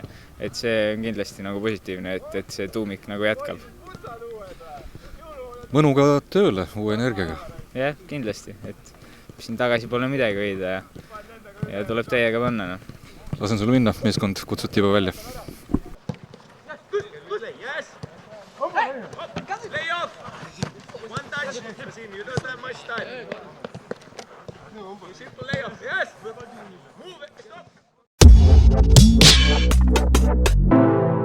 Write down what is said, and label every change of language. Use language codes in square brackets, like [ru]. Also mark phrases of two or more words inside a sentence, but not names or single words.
[et] Et see on kindlasti nagu positiivne, et see tuumik nagu jätkab. Mõnuga tööle, uue energiaga. Jah, kindlasti, et siin tagasi pole midagi hoida ja tuleb täiega panna. No. Lasen sulle minna, meeskond kutsuti juba välja. [en] Yes. Lay off. One touch. You don't have much time. Simple lay off. Yes. Move it. Stop.